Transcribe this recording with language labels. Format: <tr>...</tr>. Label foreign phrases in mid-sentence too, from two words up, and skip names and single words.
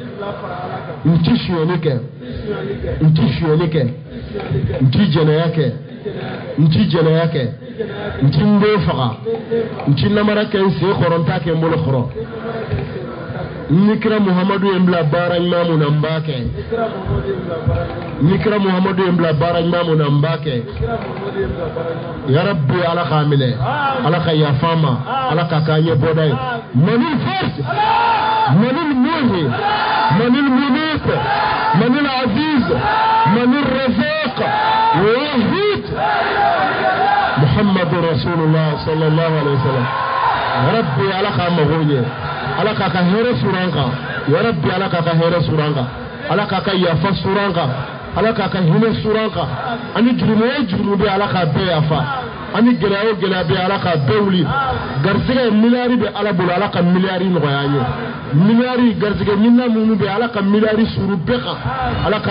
<bm>n ti suyɛni kɛ n ti suyɛni kɛ n ti jɛnɛya kɛ n ti jɛnɛya kɛ n ti n den faga n ti namara kɛ n sen kɔrɔ n t'a kɛ n bolo kɔrɔ ni kira muhamadu ye n bila baara ɲuman min na n b'a kɛ ni kira muhamadu ye n bila baara ɲuman min na n b'a kɛ yarabi ala k'a minɛ ala ka yafa an ma ala k'a k'an ɲɛ bɔda ye manil fas manil muhi manil munif manil aziz manil razaq wahid</bm> <ar>محمد رسول الله صلى الله عليه وسلم</ar> <bm>yarabi ala k'a mago ɲɛ ala k'a ka hɛrɛ suran kan yarabi ala k'a ka hɛrɛ suran kan ala k'a ka yafa suran kan ala k'a ka hinɛ suran kan ani jurumu o jurumu bɛ ala k'a bɛɛ yafa ani gɛlɛya o gɛlɛya bɛ ala k'a bɛɛ wuli garisɛgɛ miliyari bɛ ala bolo ala ka miliyari nɔgɔya an ye miliyari garisɛgɛ ɲinina minnu bɛ ala ka miliyari suru bɛɛ kan ala k'an</bm>